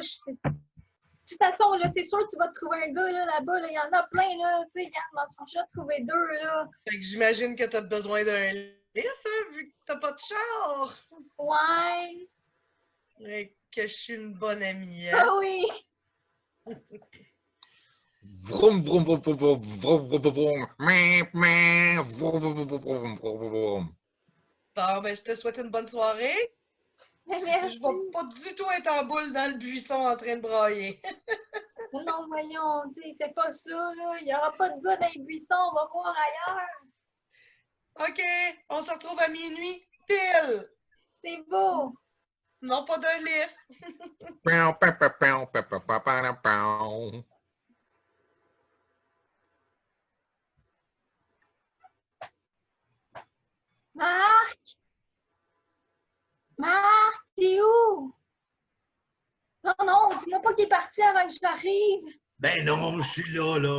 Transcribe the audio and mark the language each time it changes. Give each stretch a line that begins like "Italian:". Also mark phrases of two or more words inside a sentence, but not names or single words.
French: De toute façon, là, c'est sûr que tu vas te trouver un gars, là, là-bas, là. Il y en a plein, là. Tu sais, regarde, m'en suis déjà trouvé deux, là. Fait que j'imagine que t'as besoin d'un lift, hein, vu que t'as pas de char. Ouais. Et que je suis une bonne amie, hein. Ah oui. Vroom, vroom, vroom, vroom, vroom, vroom, vroom, vroom. Meh, meh, vroom, vroom, vroom, vroom, vroom, vroom. Bon, ben, je te souhaite une bonne soirée. Mais Je merci. vais pas du tout être en boule dans le buisson en train de brailler. Non, voyons, tu sais, fais pas ça, là. Il n'y aura pas de gars dans les buissons, on va voir ailleurs. OK, on se retrouve à minuit, pile. C'est beau. Non pas d'un lift. Pow, pow, pow, pow, pow, pow, pow, pow, pow. Marc! Marc, t'es où? Non, non, dis-moi pas qu'il est parti avant que j'arrive. Ben non, je suis là, là.